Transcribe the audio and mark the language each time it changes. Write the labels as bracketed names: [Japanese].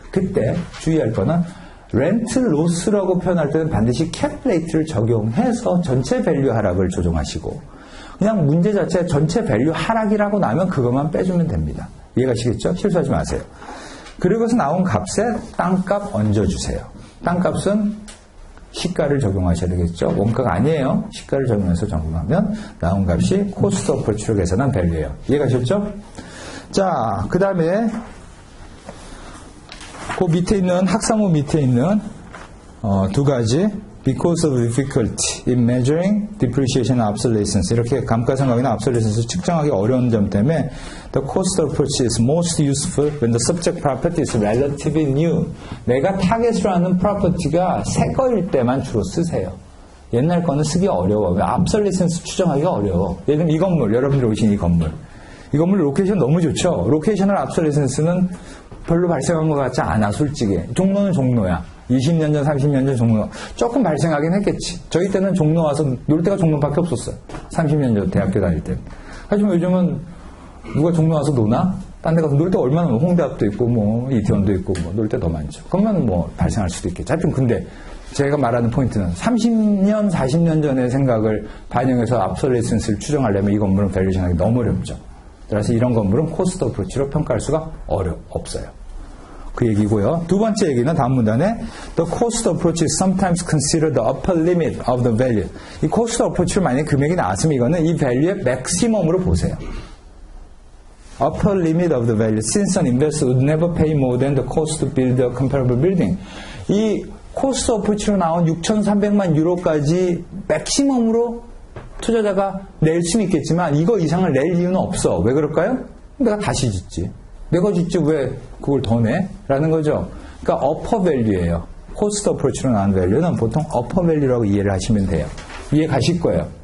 [Korean] 그때 주의할 거는 렌트 로스라고 표현할 때는 반드시 캡 레이트를 적용해서 전체 밸류 하락을 조정하시고 그냥 문제 자체 전체 밸류 하락이라고 나면 그것만 빼주면 됩니다. 이해가시겠죠? 실수하지 마세요. 그리고서 나온 값에 땅값 얹어주세요. 땅값은 시가를 적용하셔야 되겠죠? 원가가 아니에요. 시가를 적용해서 적용하면 나온 값이 코스트 어프로치로 계산한 밸류예요. 이해가셨죠? 자, 그 다음에 그 밑에 있는 학사모 밑에 있는 두 가지 [English] because of difficulty in measuring depreciation and obsolescence [Korean] 이렇게 감가상각이나 obsolescence를 측정하기 어려운 점 때문에 [English] the cost approach is most useful when the subject property is relatively new. [Korean] 내가 타겟으로 하는 프로퍼티가 새 거일 때만 주로 쓰세요. 옛날 거는 쓰기 어려워. obsolescence 추정하기가 어려워. 예를 들면 이 건물, 여러분들 오신 이 건물 로케이션 너무 좋죠. 로케이셔널 obsolescence는 별로 발생한 것 같지 않아, 솔직히. 종로는 종로야. 20년 전, 30년 전 종로. 조금 발생하긴 했겠지. 저희 때는 종로 와서 놀 데가 종로밖에 없었어요. 30년 전 대학교 다닐 때. 하지만 요즘은 누가 종로 와서 노나? 딴 데 가서 놀 데 얼마나 많아. 홍대 앞도 있고, 뭐, 이태원도 있고, 뭐, 놀 데 더 많죠. 그러면 뭐, 발생할 수도 있겠죠. 하여튼 근데 제가 말하는 포인트는 30년, 40년 전의 생각을 반영해서 obsolescence를 추정하려면 이 건물은 밸류션하기 너무 어렵죠. 그래서 이런 건물은 코스트 어프로치로 평가할 수가 없어요. 그 얘기고요. 두 번째 얘기는 다음 문단에 [English] The cost approach is sometimes considered the upper limit of the value. [Korean] 이 코스트 어프로치로 만약에 금액이 나왔으면 이거는 이 밸류의 맥시멈으로 보세요. [English] Upper limit of the value since an investor would never pay more than the cost to build a comparable building. 이 [Korean] 코스트 어프로치로 나온 6,300만 유로까지 맥시멈으로 투자자가 낼 수는 있겠지만 이거 이상을 낼 이유는 없어. 왜 그럴까요? 내가 다시 짓지. 내가 짓지 왜 그걸 더 내? 라는 거죠. 그러니까 어퍼 밸류예요. 코스트 어프로치로 나온 밸류는 보통 어퍼 밸류라고 이해를 하시면 돼요. 이해 가실 거예요.